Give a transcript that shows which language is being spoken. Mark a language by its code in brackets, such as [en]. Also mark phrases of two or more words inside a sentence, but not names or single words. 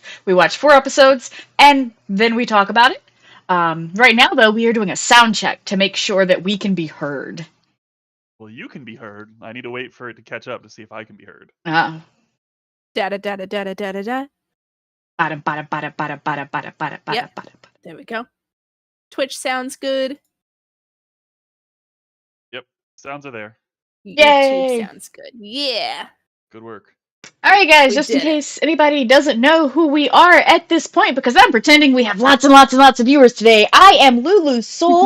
[en] We watch 4 episodes, and then we talk about it. Right now, though, we are doing a sound check to make sure that we can be heard. Well, you can be heard. I need to wait for it to catch up to see if I can be heard. Uh, Da da da da da da da da. bada bada bada bada bada bada bada bada Yep. bada. There we go. Twitch sounds good. Sounds are there. Yay! YouTube sounds good. Yeah. Good work. Alright, guys, We just in did it. case anybody doesn't know who we are at this point, because I'm pretending we have lots and lots and lots of viewers today, I am Lulu's Soul.